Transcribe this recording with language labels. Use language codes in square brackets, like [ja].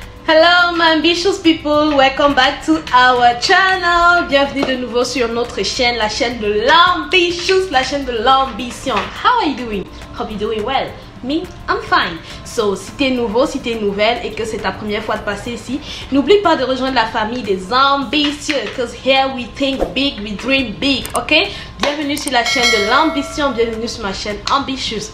[en] Hello my ambitious people, welcome back to our channel. [fr] Bienvenue de nouveau sur notre chaîne, la chaîne de l'ambitious, la chaîne de l'ambition. [en] How are you doing? Hope you're doing well. Me, I'm fine. [fr] So, si t'es nouveau, si t'es nouvelle et que c'est ta première fois de passer ici, n'oublie pas de rejoindre la famille des ambitieux. [en] Because here we think big, we dream big, ok? [fr] Bienvenue sur la chaîne de l'ambition, bienvenue sur ma chaîne ambitieuse.